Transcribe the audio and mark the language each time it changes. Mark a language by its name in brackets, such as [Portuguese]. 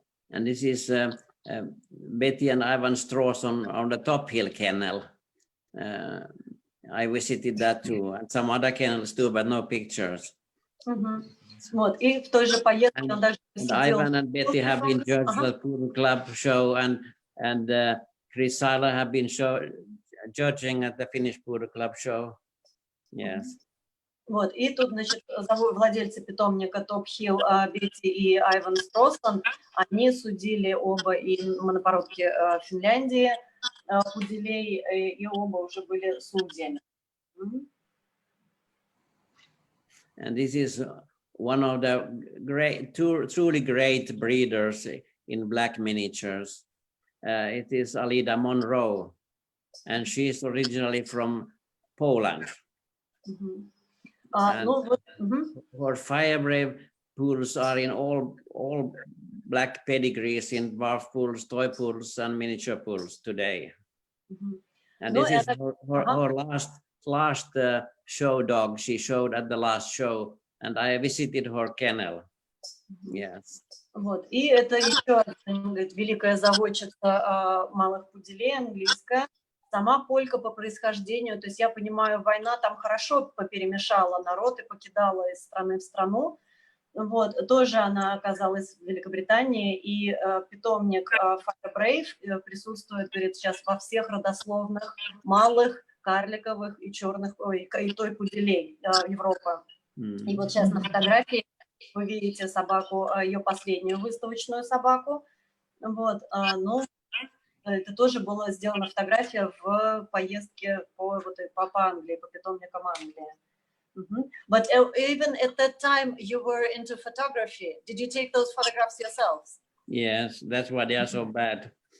[English] And this is Betty and Ivan Strauss on the Top Hill kennel. I visited that too, and some other kennels too, but no pictures. [Russian] Вот, и в той же поездке он даже [English] and Ivan and Betty have been judged the Poodle Club show, and Chris Seiler have been judging at the Finnish Poodle Club show. Yes. [Russian] Вот, и тут, значит, владельцы питомника Топ Хилл, Бетти и Айван Строссон, они судили оба и монопородки Финляндии, пуделей, и оба уже были судьями. [English] And this is one of the truly great breeders in black miniatures. It is Alida Monroe, and she is originally from Poland. Her Firebrave poodles are in all black pedigrees in dwarf poodles, toy poodles, and miniature poodles today. And this is her last show dog she showed at the last show, and I visited her kennel. Yes. [Russian] Вот. И это еще великая заводчица малых пуделей, английская. Сама полька по происхождению, то есть я понимаю, война там хорошо поперемешала народ и покидала из страны в страну. Вот. Тоже она оказалась в Великобритании, и питомник Firebrave присутствует, говорит, сейчас во всех родословных малых, карликовых и черных, и той пуделей Европы. И вот сейчас на фотографии вы видите собаку, ее последнюю выставочную собаку. Вот. Ну, это тоже была сделана фотография в поездке по Англии, по питомникам Англии. [English] But even at that time, you were into photography. Did you take those photographs yourselves? Yes, that's why they are so bad.